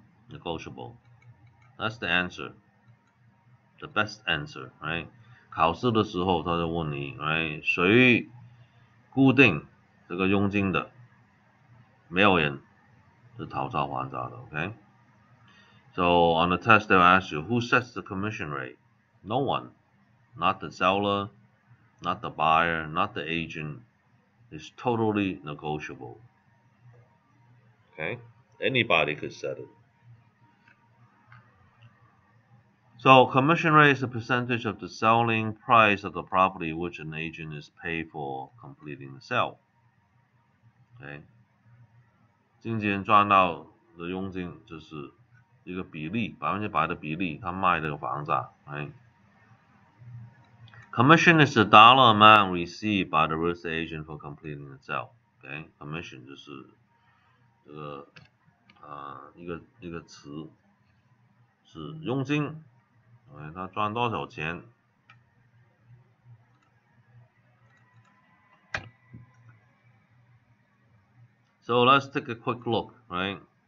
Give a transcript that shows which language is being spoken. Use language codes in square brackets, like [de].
[en] Negotiable. That's the answer. The best answer, right? [zh] 考试的时候他就问你 ，right？ 谁固定这个佣金的？没有人是讨价还价的 ，OK？ [en] So on the test they'll ask you who sets the commission rate? No one. Not the seller, not the buyer, not the agent. It's totally negotiable. Okay? Anybody could set it. So commission rate is a percentage of the selling price of the property which an agent is paid for completing the sale. Okay? [zh] 经纪人赚到的佣金就是一个比例，100%的比例，他卖这个房子，right? [en] Commission is the dollar amount received by the real estate agent for completing the sale. Okay? [zh] Commission 就是这个一个词是佣金，他赚多少钱？ [en] So let's take a quick look, right?